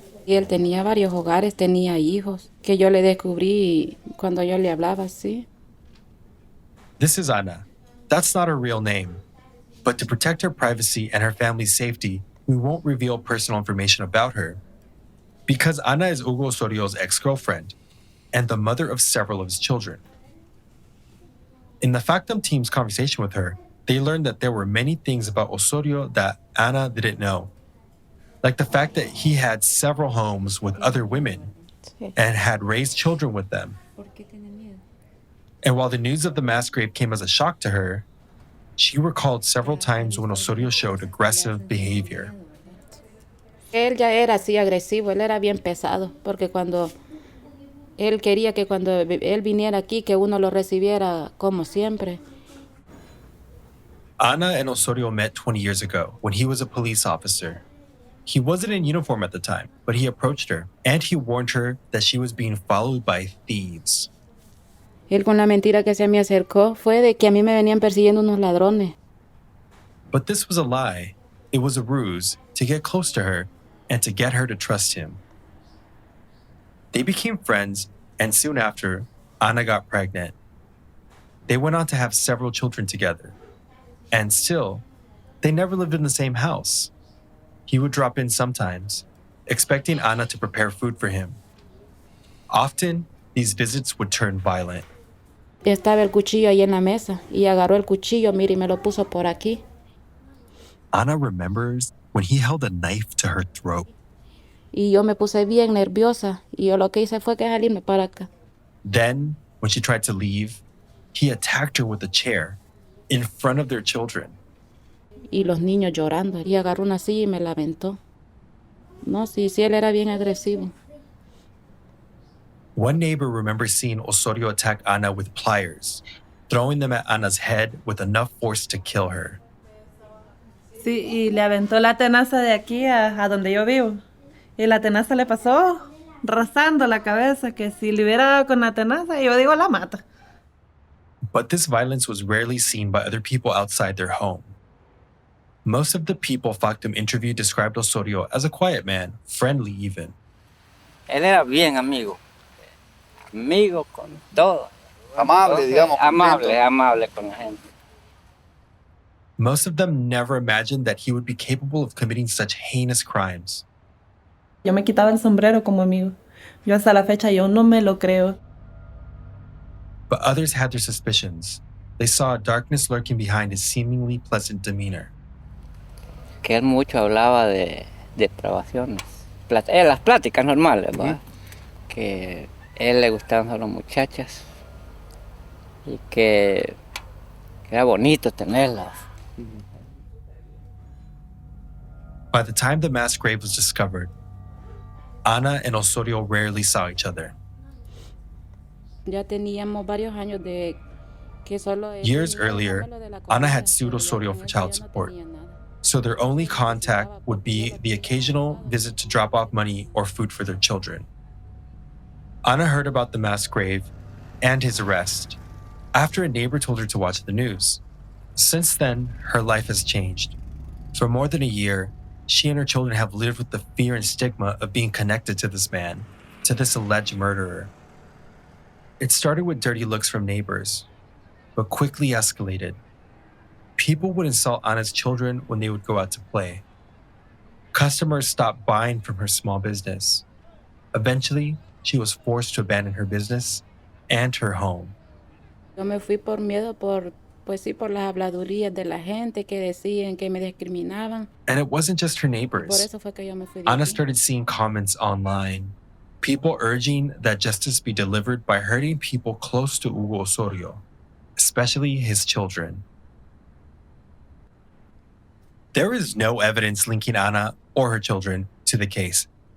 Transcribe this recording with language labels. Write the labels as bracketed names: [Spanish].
[Spanish] Y él tenía varios hogares, tenía hijos, que yo le descubrí cuando yo le hablaba así. [English] This is Ana. That's not her real name. But to protect her privacy and her family's safety, we won't reveal personal information about her. Because Ana is Hugo Osorio's ex-girlfriend and the mother of several of his children. In the Factum team's conversation with her, they learned that there were many things about Osorio that Ana didn't know, like the fact that he had several homes with other women and had raised children with them. And while the news of the mass grave came as a shock to her, she recalled several times when Osorio showed aggressive behavior. [Spanish] Él ya era así agresivo, él era bien pesado, porque cuando él quería que cuando él viniera aquí, que uno lo recibiera como siempre. [English] Ana and Osorio met 20 years ago when he was a police officer. He wasn't in uniform at the time, but he approached her and he warned her that she was being followed by thieves. [Spanish] Él con la mentira que se me acercó fue de que a mí me venían persiguiendo unos ladrones. [English] But this was a lie. It was a ruse to get close to her and to get her to trust him. They became friends, and soon after, Ana got pregnant. They went on to have several children together. And still, they never lived in the same house. He would drop in sometimes, expecting Ana to prepare food for him. Often, these visits would turn violent. [Spanish] Estaba el cuchillo ahí en la mesa y agarró el cuchillo, mire, y me lo puso por aquí. [English] Ana remembers when he held a knife to her throat. [Spanish] Y yo me puse bien nerviosa y yo lo que hice fue que salirme para acá. [English] Then, when she tried to leave, he attacked her with a chair in front of their children. [Spanish] Y los niños llorando. Y agarró una silla y me la aventó. No, sí, él era bien agresivo. [English] One neighbor remembers seeing Osorio attack Ana with pliers, throwing them at Ana's head with enough force to kill her. [Spanish] Sí, y le aventó la tenaza de aquí a donde yo vivo. Y la tenaza le pasó rasando la cabeza, que si le hubiera dado con la tenaza, yo digo la mata. [English] But this violence was rarely seen by other people outside their home. Most of the people Factum interviewed described Osorio as a quiet man, friendly even. [Spanish] Él era bien amigo. Amigo con todo. Amable, digamos. Amable con la gente. [English] Most of them never imagined that he would be capable of committing such heinous crimes. [Spanish] Yo me quitaba el sombrero como amigo. Yo hasta la fecha yo no me lo creo. [English] But others had their suspicions. They saw a darkness lurking behind his seemingly pleasant demeanor. [Spanish] Que él mucho hablaba de depravaciones. Las pláticas normales, ¿verdad? Que él le gustaban solo muchachas y que era bonito tenerlas. [English] By the time the mass grave was discovered, Ana and Osorio rarely saw each other. [Spanish] Ya teníamos varios años de que solo [English] Years earlier, Ana had sued Osorio for child support, so their only contact would be the occasional visit to drop off money or food for their children. Ana heard about the mass grave and his arrest after a neighbor told her to watch the news. Since then, her life has changed. For more than a year, she and her children have lived with the fear and stigma of being connected to this man, to this alleged murderer. It started with dirty looks from neighbors, but quickly escalated. People would insult Ana's children when they would go out to play. Customers stopped buying from her small business. Eventually, she was forced to abandon her business and her home. [Spanish] Yo me fui por miedo, por las habladurías de la gente que decían que me discriminaban. [English] And it wasn't just her [Spanish] Por [English] neighbors. [Spanish] eso fue que yo me fui de [English] Ana [Spanish] aquí. [English] started seeing comments online. People urging that justice be delivered by hurting people close to Hugo Osorio, especially his children. There is no evidence linking Ana or her children to the case.